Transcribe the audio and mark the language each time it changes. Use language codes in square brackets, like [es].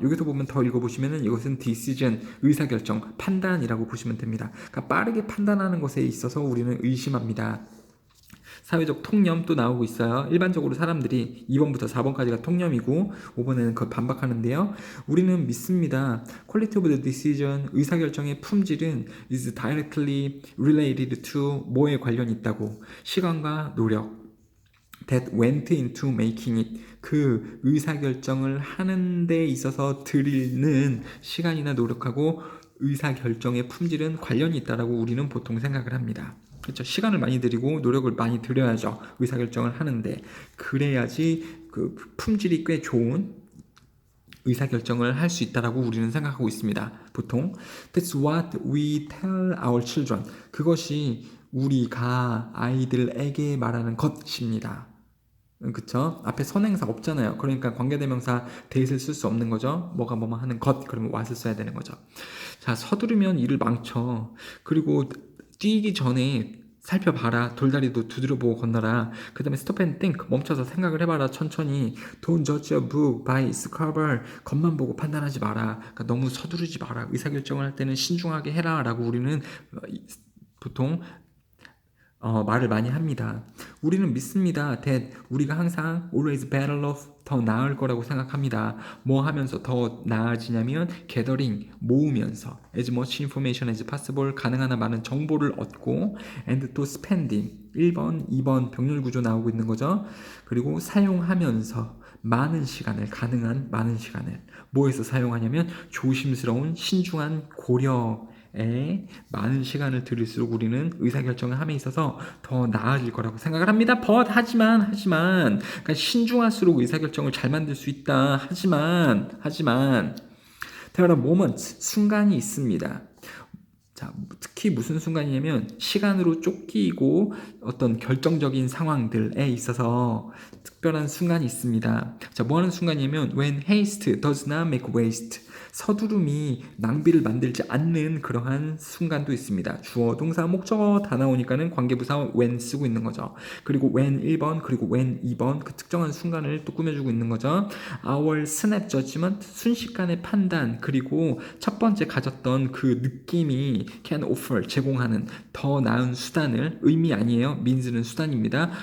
[ko] 여기서 보면 더 읽어보시면은 이것은 decision, 의사결정, 판단이라고 보시면 됩니다. 그러니까 빠르게 판단하는 것에 있어서 우리는 의심합니다. 사회적 통념 또 나오고 있어요. 일반적으로 사람들이 2번부터 4번까지가 통념이고 5번에는 그걸 반박하는데요. 우리는 믿습니다. [en] Quality of the decision, [ko] 의사결정의 품질은 [en] is directly related to [ko] 뭐에 관련이 있다고. 시간과 노력. [en] That went into making it. [ko] 그 의사결정을 하는 데 있어서 들이는 시간이나 노력하고 의사결정의 품질은 관련이 있다라고 우리는 보통 생각을 합니다. 그렇죠. 시간을 많이 들이고 노력을 많이 들여야죠. 의사결정을 하는데 그래야지 그 품질이 꽤 좋은 의사결정을 할 수 있다라고 우리는 생각하고 있습니다. 보통 [en] That's what we tell our children. [ko] 그것이 우리가 아이들에게 말하는 것입니다. 그쵸? 앞에 선행사 없잖아요. 그러니까 관계대명사 that을 쓸 수 없는 거죠. 뭐가 뭐뭐 하는 것 그러면 what을 써야 되는 거죠. 자, 서두르면 일을 망쳐. 그리고 뛰기 전에 살펴봐라. 돌다리도 두드려보고 건너라. 그 다음에 [en] stop and think. [ko] 멈춰서 생각을 해봐라. 천천히. [en] Don't judge a book by its cover. [ko] 겉만 보고 판단하지 마라. 그러니까 너무 서두르지 마라. 의사결정을 할 때는 신중하게 해라. 라고 우리는 보통 말을 많이 합니다. 우리는 믿습니다. that 우리가 항상 [en] always better off [ko] 더 나을 거라고 생각합니다. 뭐 하면서 더 나아지냐면 gathering 모으면서 [en] as much information as possible [ko] 가능한 한 많은 정보를 얻고 and 또 spending 1번, 2번 병렬 구조 나오고 있는 거죠. 그리고 사용하면서 많은 시간을 가능한 많은 시간을 뭐에서 사용하냐면 조심스러운 신중한 고려 에 많은 시간을 들일수록 우리는 의사결정을 함에 있어서 더 나아질 거라고 생각을 합니다. 하지만 그러니까 신중할수록 의사결정을 잘 만들 수 있다. 하지만 [en] there are moments [ko] 순간이 있습니다. 자, 특히 무슨 순간이냐면 시간으로 쫓기고 어떤 결정적인 상황들에 있어서 특별한 순간이 있습니다. 자, 뭐 하는 순간이냐면 [en] when haste does not make waste. [ko] 서두름이 낭비를 만들지 않는 그러한 순간도 있습니다. 주어, 동사, 목적어 다 나오니까는 관계부사 when 쓰고 있는 거죠. 그리고 when 1번, 그리고 when 2번 그 특정한 순간을 또 꾸며주고 있는 거죠. [en] Our snap judgment, [ko] 순식간의 판단, 그리고 첫 번째 가졌던 그 느낌이 [en] can offer, [ko] 제공하는 더 나은 수단을, 의미 아니에요. means는 수단입니다.